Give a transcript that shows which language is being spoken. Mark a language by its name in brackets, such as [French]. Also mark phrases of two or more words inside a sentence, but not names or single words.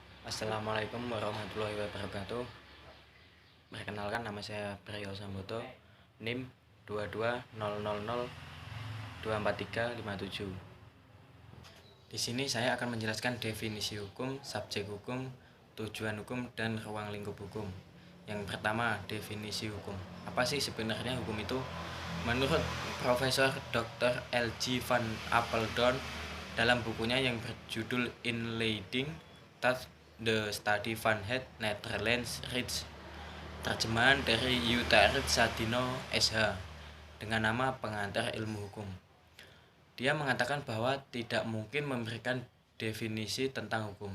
[Indonesian] Assalamualaikum warahmatullahi wabarakatuh. Perkenalkan, nama saya Priyo Samboto, NIM 220002437. Di sini saya akan menjelaskan definisi hukum, subjek hukum, tujuan hukum, dan ruang lingkup hukum. Yang pertama, definisi hukum. Apa sih sebenarnya hukum itu? Menurut Profesor Dr. L.G. van Apeldoorn dalam bukunya yang berjudul Inleiding tot the Study van het Nederlands Recht, terjemahan dari Utrecht Sadino SH, dengan nama Pengantar Ilmu Hukum. Dia mengatakan bahwa tidak mungkin memberikan definisi tentang hukum.